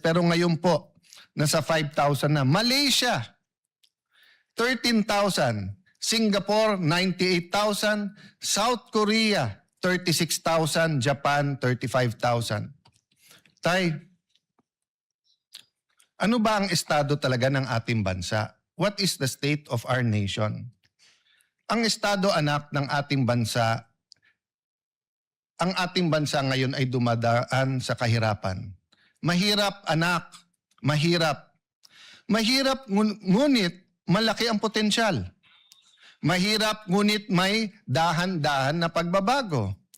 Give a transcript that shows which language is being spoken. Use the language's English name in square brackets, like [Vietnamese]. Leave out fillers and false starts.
[Filipino] Pero ngayon po, nasa 5,000 na. Malaysia, 13,000. Singapore, 98,000. South Korea, 36,000. Japan, 35,000. Tay, ano ba ang estado talaga ng ating bansa? [English] What is the state of our nation? [Filipino] Ang estado, anak, ng ating bansa, ang ating bansa ngayon ay dumadaan sa kahirapan. Mahirap, anak. Mahirap. Mahirap, ngunit malaki ang potensyal. Mahirap, ngunit may dahan-dahan na pagbabago.